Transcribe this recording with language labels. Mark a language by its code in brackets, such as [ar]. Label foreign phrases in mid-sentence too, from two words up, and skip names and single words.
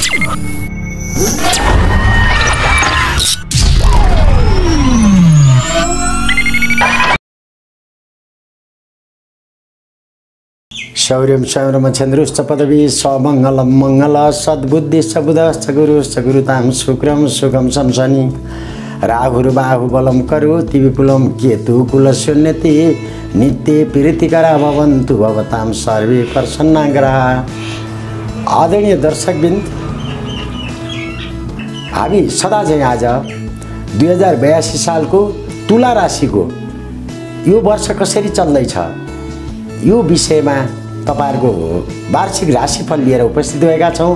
[sa] शौर्यं शौर्यम चन्द्रुश्च पदवी समङ्गलं मङ्गल सद्बुद्धि सबुध सगुरु सगुरुतां शुक्रं सुखं शंसनि राहुरु बाहुबलं करोति विपुलं केतु कुलशून्यति नित्य प्रीतिकरा भवन्तु भवतां सर्वे प्रसन्नाग्रहा। [ne] आदरणीय दर्शकवृन्द, हामी सदा चाहिँ आज 2082 सालको तुला राशिको यो वर्ष कसरी चल्दैछ यो विषयमा तपाईहरुको वार्षिक राशिफल लिएर उपस्थित भएका छौं।